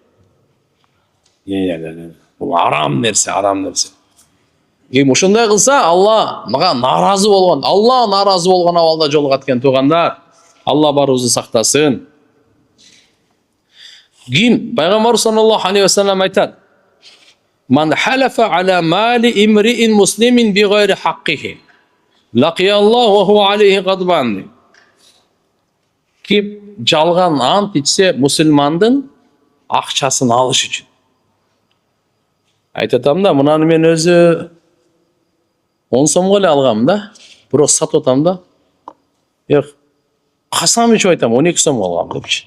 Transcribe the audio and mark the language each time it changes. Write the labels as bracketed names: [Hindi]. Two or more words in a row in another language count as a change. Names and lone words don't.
[Kyrgyz] Бул арам нерсе, арам нерсе. Ким ушундай кылса, Алла мага наразы болгон, Алла наразы болгон абалда жолугат экен туугандар. Алла барыбызды сактасын. Ким Пайгамбар [Arabic] صلى الله عليه وسلم айтат: "من حلف على مال امرئ مسلم بغير حقه لقي الله وهو عليه غضبان." [Kyrgyz] Ким жалган ант ичсе мусулмандын акчасын алыш үчүн. Айтатам да, мынаны мен өзү 10 сомго эле алгам да, бирок сатып атам да. Касам ичип айтам, 12 сомго алгам депчи.